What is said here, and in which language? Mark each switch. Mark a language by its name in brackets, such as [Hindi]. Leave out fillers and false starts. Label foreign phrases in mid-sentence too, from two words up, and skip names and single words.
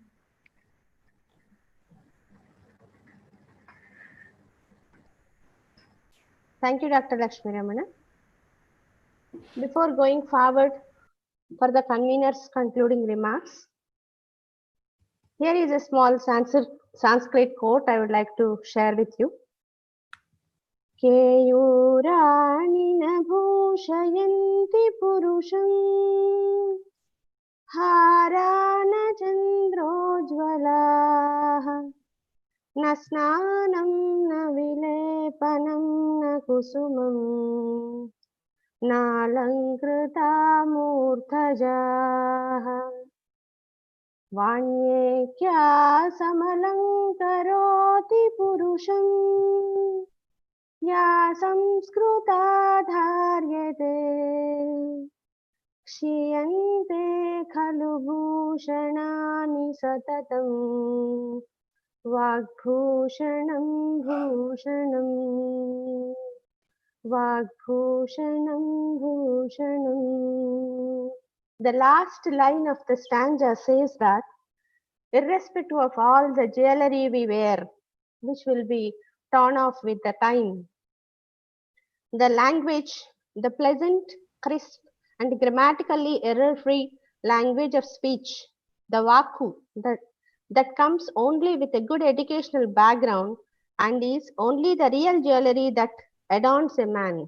[English] Thank you, Dr. Lakshmi Ramana. Before going forward for the convener's concluding remarks, here is a small Sanskrit quote I would like to share with you. [Sanskrit] केयूराणि न भूषयन्ति पुरुषं हारा न चन्द्रोज्ज्वलाः न स्नानं न विलेपनं न कुसुमं नालङ्कृता मूर्धजाः वाण्येका समलङ्करोति पुरुषं या संस्कृता धार्यते क्षीयन्ते खलु भूषणानि सततम् वाग्भूषणं भूषणम् वाग्भूषणं भूषणम्. [English] The last line of the stanza says that irrespective of all the jewelry we wear, which will be torn off with the time, the language, the pleasant, crisp, and grammatically error-free language of speech, the vaku, that comes only with a good educational background and is only the real jewelry that adorns a man.